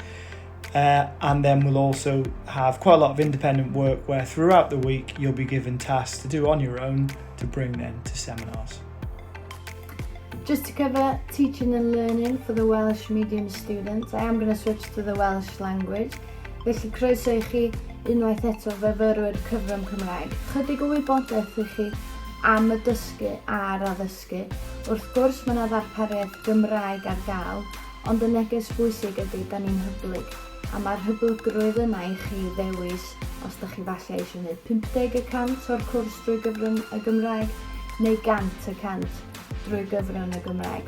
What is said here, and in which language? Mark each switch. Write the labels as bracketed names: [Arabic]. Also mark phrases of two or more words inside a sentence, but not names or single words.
[English] And then we'll also have quite a lot of independent work where throughout the week you'll be given tasks to do on your own to bring then to seminars. Just to cover teaching and learning for the Welsh medium students, I am going to switch to the Welsh language. [Welsh] Felly croeso I chi unwaith eto fyfyrwyr cyfrwng Cymraeg. Chydig o wybodaeth I chi am y dysgu a'r addysgu. Wrth gwrs mae yna ddarpariaeth Gymraeg ar gael, ond y neges bwysig ydy da ni'n hyblyg. A mae'r hyblygrwydd yna I chi ddewis os da chi falle eisiau gwneud 50% o'r cwrs drwy gyfrwng y Gymraeg neu 100% drwy gyfrwng y Gymraeg.